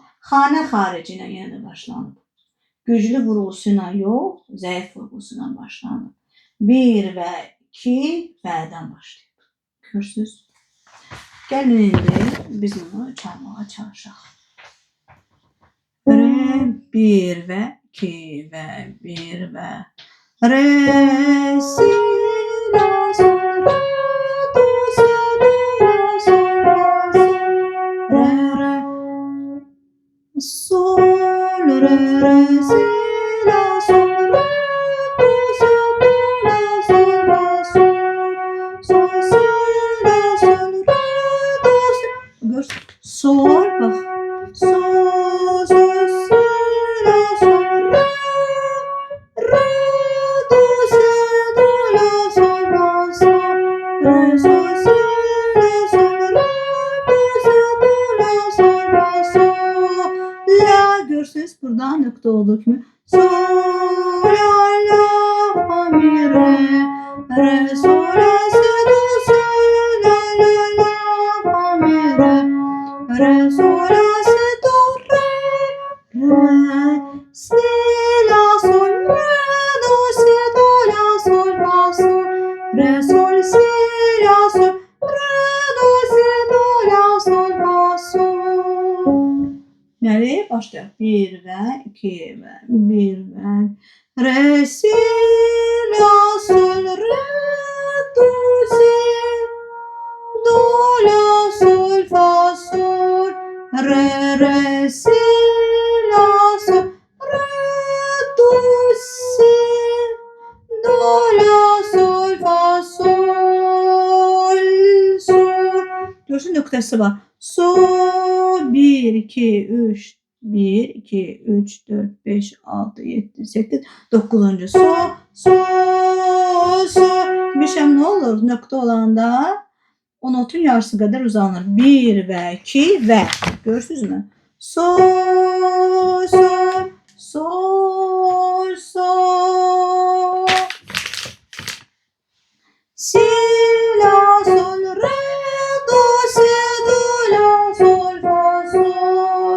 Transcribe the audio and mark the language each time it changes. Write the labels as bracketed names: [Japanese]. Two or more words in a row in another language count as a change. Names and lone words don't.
[Azerbaijani] Xanə xarici ilə yenə də başlanıb. Güclü vurğusuyla yox, zəif vurğusuyla başlanıb. 1 və 2 vədən başlayıb. Görürsünüz. Gəlin indi biz bunu çalmağa çalışaq. 1 və 2 və 1 və re, si, la, sol, re, do, si, do, la, sol, la, si, re, re, sol, re, re, si, la, sol, re, do, si, do, la, sol, la, sol, sol, si, la, sol, re, do, si. Görürsün. Sol, bak. Sol, sol, si, la, sol, re, re, do, si, do, la, sol, la, sol, re, sol, si, la, sol, re, do, si, do, la, sol, la, sol, la. Görürsünüz buradan nöqtə olduğu kimi. Sol, la, la, fa, mi, re, re, sol, la, si, do, si, la, la, la, fa, mi, re, re, sol, la, si, do, re, si, la, sol, re, do, si, do, la, sol, la, sol, re, sol, si, la, sol, re, do, si, do, la, sol, la, sol. Deməli, başlayaq. 1 və 2 və 1 və re, si, la, sol, re, do, si, do, la, sol, fa, sol, re, re, si, la, sol, re, do, si, do, la, sol, fa, sol, sol. Görürsün nöqtəsi var. Sol, 1, 2, 3, 1, 2, 3, 4, 5, 6, 7, 8, 9. Sol, sol, sol. Demişəm nə olur? Nöqtə olanda o notun yarısı kadar uzanır. 1 və 2 və. Görürsünüzmü? Sol, sol, sol, sol. Si, la, sol, re, do, si, do, la, sol, fa, sol.